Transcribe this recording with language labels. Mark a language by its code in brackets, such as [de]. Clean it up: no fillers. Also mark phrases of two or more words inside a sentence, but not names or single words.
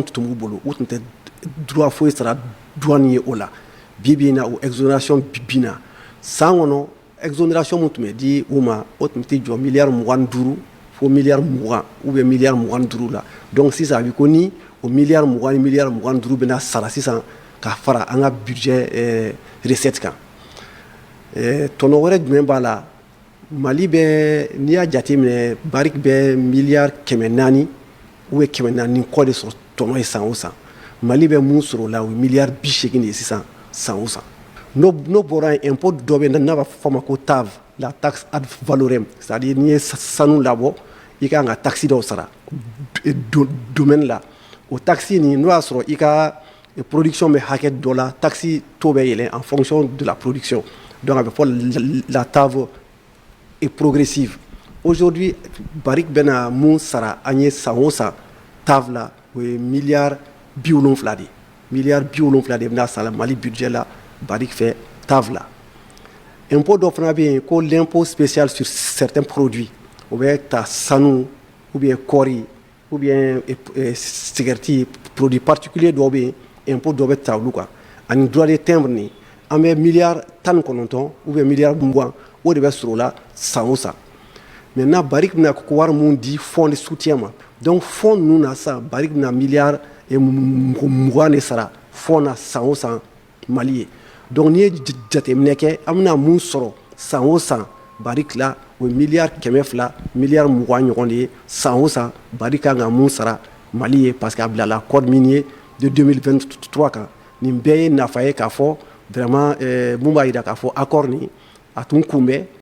[bm] tun b'u bolo u tun tɛ droit foyi sara douane ye o la bi in na o exonération bi na san kɔnɔ exonération mun tun bɛ di u ma o tun tɛ jɔ miliyari 25 fo miliyari 20 [fr] ou bien [bm] miliyari 25 la donc sisan a bɛ ko ni o miliyari 20 ni miliyari 25 bɛna sara sisan ka fara an ka [fr] budget recette [bm] kan tɔnɔ wɛrɛ jumɛn b'a la Mali bɛ n'i y'a jateminɛ Barrick bɛ miliyari 400 [fr] ou bien [bm] 440 kɔ de sɔrɔ tɔnɔ ye san o san Mali bɛ mun sɔrɔ o la o ye miliyari 80 de ye sisan san o san n'o bɔra yen impôt dɔ bɛ n'a b'a fɔ a ma ko TAV la [fr] taxe ad valorem c'est-à-dire [bm] n'i ye sanu labɔ i kan ka taxe dɔw sara domaine la o taxe nin n'o y'a sɔrɔ i ka production bɛ hakɛ dɔ la [fr] taxe taux [bm] bɛ yɛlɛn [fr] en fonction de la production donc [bm] a bɛ fɔ la [fr] TAV est progressive aujourd'hui [bm] Barrick bɛna mun sara an ye san o san TAV la o ye miliyari 70 de miliyari 70 de bɛna sara Mali budget la Barrick fait TAV la impôt dɔ fana bɛ yen ko [fr] l'impôt spécial sur certains produits [bm] o bɛ ta sanu [fr] ou bien [bm] kɔɔri [fr] ou bien [bm] cigarette [fr] produit particulier [bm] dɔw bɛ yen impôt dɔ bɛ ta olu kan ani [fr] droit de timbre [bm] ni an bɛ miliyari 19 [fr] ou bien [bm] miliyari 20 o de bɛ sɔrɔ o la san o san maintenant Barrick bɛna ko wari mun di [fr] fonds de soutien [bm] ma donc fonds ninnu na sisan Barrick bɛna miliyari 20 de sara fonds na san o san Mali ye donc n'i ye jateminɛ kɛ an bɛna mun sɔrɔ san o san Barrick la o ye miliyari 200 miliyari 20 ɲɔgɔn de ye san o san Barrick kan ka mun sara Mali ye parce que a bilala [fr] code minier de 2023 [bm] kan nin bɛɛ ye nafa ye k'a fɔ vraiment mun b'a jira k'a fɔ accord ni a tun kunbɛn.